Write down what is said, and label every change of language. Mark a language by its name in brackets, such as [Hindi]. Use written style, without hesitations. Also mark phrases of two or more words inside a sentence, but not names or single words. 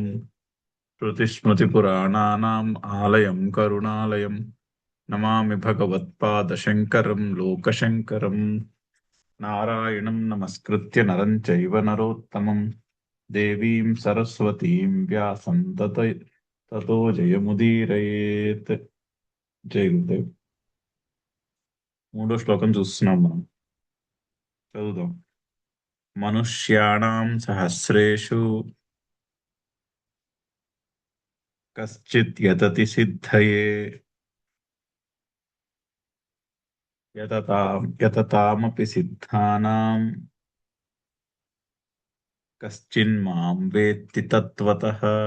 [Sanskrit] श्रुतिस्मृतिपुराणानाम् आलयं करुणालयं नमामि भगवत्पादशङ्करं लोकशङ्करम्। नारायणं नमस्कृत्य नरं चैव नरोत्तमं देवीं सरस्वतीं व्यासं ततो जयमुदीरयेत्। [Telugu] జై గురుదేవ్. మూడో శ్లోకం చూస్తున్నాం మనం. చదువుదాం. [Sanskrit] మనుష్యాణం సహస్రేషు కశ్చిత్ యతతి సిద్ధయే యతతామపి సిద్ధానాం కశ్చిన్మాం వేత్తి తత్వతః.